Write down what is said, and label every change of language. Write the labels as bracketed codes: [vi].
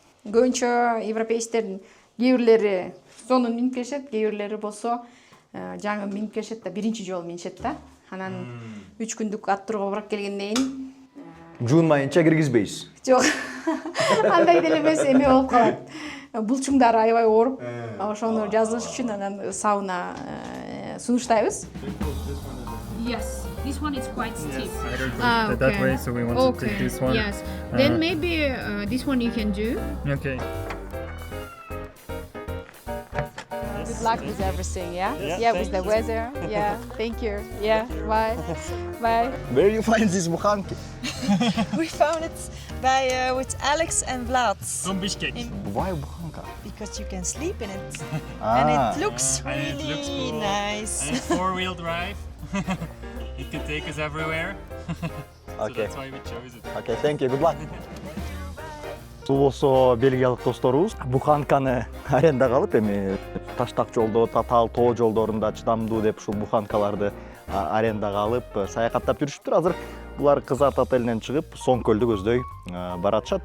[ky] Көбүнчө европейцтердин кээ бирлери сонун минип келишет, кээ бирлери болсо жаңы минип келишет да биринчи жолу минишет да. Анан 3 күндүк аттурга барып келгенден кийин Жуунмайынча киргизбейсиз. жок. Андай деле эмес, эме болуп калат. Булчуңдары аябай ооруп, ошону жазыш үчүн анан сауна сунуштайбыз. [en] Yes, this one is quite steep. That way, so we want to take this one. Yes. Then maybe this one you can do. Okay. Good luck with everything, yeah? Yeah, with the weather. Yeah, thank you. Yeah, bye. Bye. Where you find this bukhanki? We found it by with Alex and Vlad From Bishkek. Why bukhanka? because you can sleep in it Ah. and it looks And it really looks cool. nice. And it's four-wheel drive. It can take us everywhere. So Okay. that's why we chose it. Okay, thank you. Good luck. [ky] Бул болсо бельгиялык досторубуз буханканы арендага алып эми таштак жолдо, татаал тоо жолдорунда чыдамдуу деп ушул буханкаларды арендага алып саякаттап жүрүшүптүр. Азыр булар Кызат отелинен чыгып Соңкөлдү көздөй баратышат.